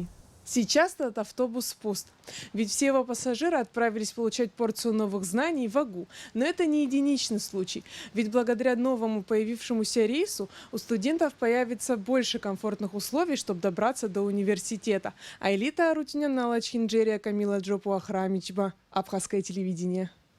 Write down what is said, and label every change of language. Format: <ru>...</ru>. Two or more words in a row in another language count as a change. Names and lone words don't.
<ru>Сейчас этот автобус пуст, ведь все его пассажиры отправились получать порцию новых знаний в Агу. Но это не единичный случай, ведь благодаря новому появившемуся рейсу у студентов появится больше комфортных условий, чтобы добраться до университета. Айлита Арутюнян, Налач Хинджерия, Камила Джопу Ахрамичба, Абхазское телевидение.</ru>